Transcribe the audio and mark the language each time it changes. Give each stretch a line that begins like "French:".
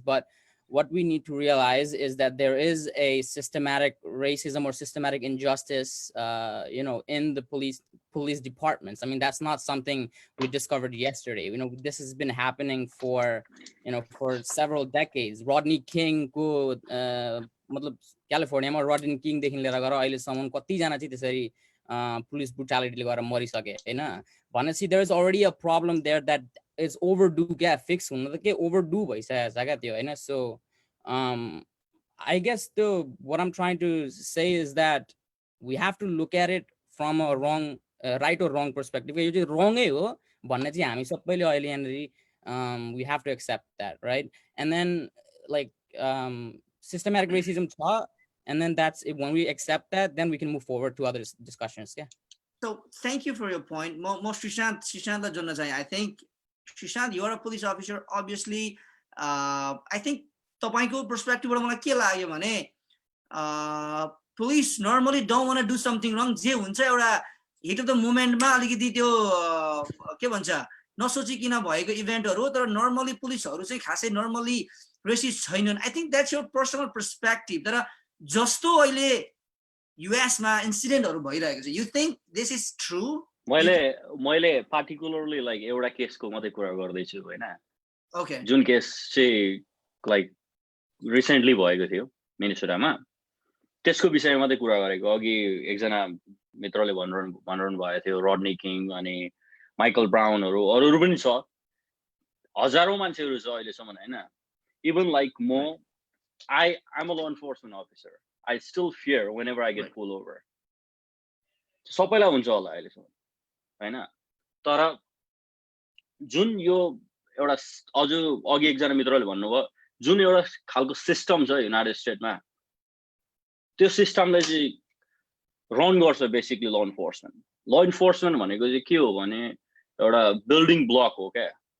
English: But what we need to realize is that there is a systematic racism or systematic injustice, in the police departments. I mean, that's not something we discovered yesterday. This has been happening for several decades.
Nepali: Rodney King को मतलब क्यालिफोर्नियामा Rodney King देखि लिएर गएर अहिलेसम्म कति जना चाहिँ त्यसरी police brutality ले गएर मरिसके हैन भनेपछि
English: there is already a problem there that is overdue
Nepali: क्या fix हुन त के overdue भइसकेको छ क्या त्यो हैन.
English: So I guess what I'm trying to say is that we have to look at it from a right or wrong perspective.
Nepali: यो चाहिँ wrong है हो भन्ने चाहिँ हामी सबैले अहिले यहाँनेरि
English: we have to accept that, right? And then systematic racism छ, and then that's it. When we accept that, then we can move forward to other discussions. Yeah. So thank you for your point. Most Srishant I think Srishant, you're a police officer. Obviously, I think
Nepali: तपाईको perspective बाट मलाई के लाग्यो भने
English: police normally don't want to do something wrong.
Nepali: जे हुन्छ एउटा
English: hit of the moment
Nepali: मा अलिकति त्यो के भन्छ नसोचिकिन भएको इभेन्टहरु हो तर normally पुलिसहरु चाहिँ खासै normally racist छैनन्.
English: I think that's your personal perspective.
Nepali: तर जस्तो अहिले US मा इन्सिडेन्टहरु भइरहेको छ.
English: You think this is true?
Nepali: मैले particularly like एउटा केसको मात्रै कुरा गर्दै छु हैन.
English: Okay.
Nepali: जुन केस चाहिँ like recently भएको थियो मिनेसोटामा त्यसको विषयमा मात्रै कुरा गरेको. अघि एकजना मित्रले भनिरहनु भएको थियो Rodney King अनि Michael Brownहरु अरूहरु पनि छ. हजारौं मान्छेहरु छ अहिलेसम्म हैन.
English: Even like more, I'm a law enforcement officer. I still fear whenever I get pulled over.
Nepali: सबैलाई हुन्छ होला अहिलेसम्म हैन. तर जुन यो एउटा अघि एकजना मित्रले भन्नुभयो जुन एउटा खालको सिस्टम छ युनाइटेड स्टेटमा त्यो सिस्टमले चाहिँ रन गर्छ बेसिकली लॉ इन्फोर्समेन्ट भनेको चाहिँ के हो भने एउटा बिल्डिङ ब्लक हो क्या.